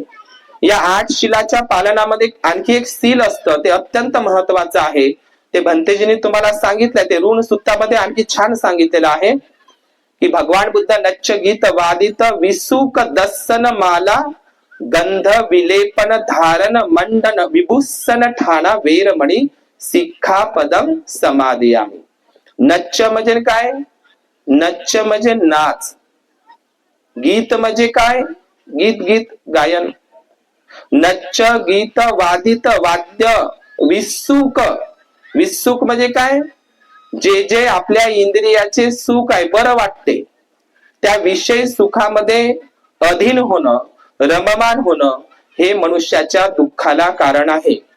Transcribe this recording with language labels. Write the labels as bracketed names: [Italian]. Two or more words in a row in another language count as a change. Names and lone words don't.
[Marathi] या 8 शिलाच्या पालनामध्ये आणखी एक सील असतं, ते अत्यंत महत्वाचं आहे. ते भंतेजींनी तुम्हाला सांगितलंय, ते ऋण सूक्तामध्ये आणखी छान सांगितलेलं आहे की भगवान बुद्ध [Pali] नच्च गीत वादित विसुक दस्सन माला गंध विलेपन धारण मंडन विभूषण ठाणा वेरमणी सिक्खापदम समादियामी. [Marathi] नच्च म्हणजे काय? नच्च म्हणजे नाच. गीत म्हणजे काय? गीत गीत गायन. [Pali] नच्च गीत वादित वाद्य विसुक. [Marathi] विसुक म्हणजे काय? जे जे आपल्या इंद्रियाचे सुख आहे, बरं वाटते, त्या विषय सुखामध्ये अधीन होणं, रममान होणं हे मनुष्याच्या दुःखाला कारण आहे.